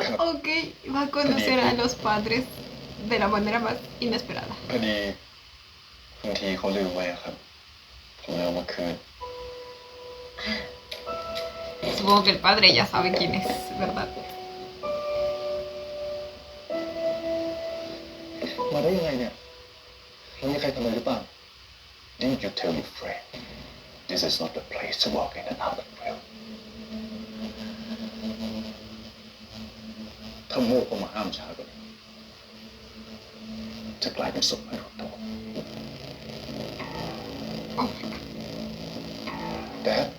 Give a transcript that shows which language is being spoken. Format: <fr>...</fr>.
<es>Ok, va a conocer a los padres de la manera más inesperada.</es> <th>พอดีบางทีเขาลืมไว้อะครับ ผมเลยเอามาคืน</th> <es>Supongo que el padre ya sabe quién es, ¿verdad?</es> <th>มาได้ยังไงเนี่ยแล้วมีใครทำอะไรหรือเปล่า</th> <en>Didn't you tell your friend this is not the place to walk in and out of real</en> <th>ถ้าโมกเข้ามาห้ามช้ากว่านี้จะกลายเป็นศพไม่รู้ตัว แต่</th>